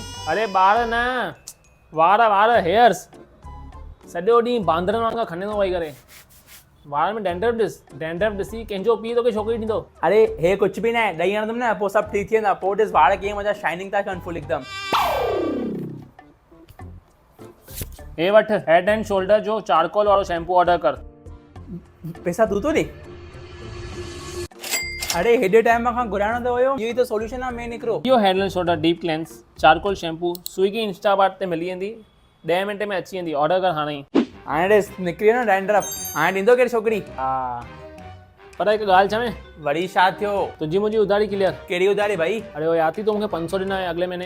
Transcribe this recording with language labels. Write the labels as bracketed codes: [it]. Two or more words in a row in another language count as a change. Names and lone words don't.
[sd] अरे ॿार न, वार हेयर्स सॼो ॾींहुं बांदरनि वांगुरु खणे थो वेही करे। वार में डैंड्रफ ॾिसी कंहिंजो पीउ तोखे छोकिरी ॾींदो। अरे हे कुझु बि न आहे, ॾेई हणंदुमि न पोइ सभु ठीक थी वेंदा। पोइ ॾिस वार कीअं मुंहिंजा शाइनिंग था कनि फुल हिकदमि। हे वठि हेड एंड शोल्डर जो चारकोल वारो शैम्पू ऑर्डर कर। पैसा तूं थो ॾे? अरे हेॾे टाइम खां घुराइणो त हुयो, इहो ई त सोल्यूशन आहे मेन हिकिड़ो। इहो हेड एंड शोल्डर डीप क्लेंस चारकोल शैम्पू स्विगी इंस्टामार्ट ते मिली वेंदी, 10 मिंट में अची वेंदी। ऑर्डर कर हाणे ई। हाणे ॾिस निकिरी वियो न डैंड्रफ, हाणे ॾींदो केरु छोकिरी? हा पर हिकु ॻाल्हि चवें, वरी छा थियो? तुंहिंजी मुंहिंजी उधारी क्लियर। कहिड़ी उधारी भाई? अरे वो याद थी तो मूंखे 500 ॾिना [hi] अगले महीने।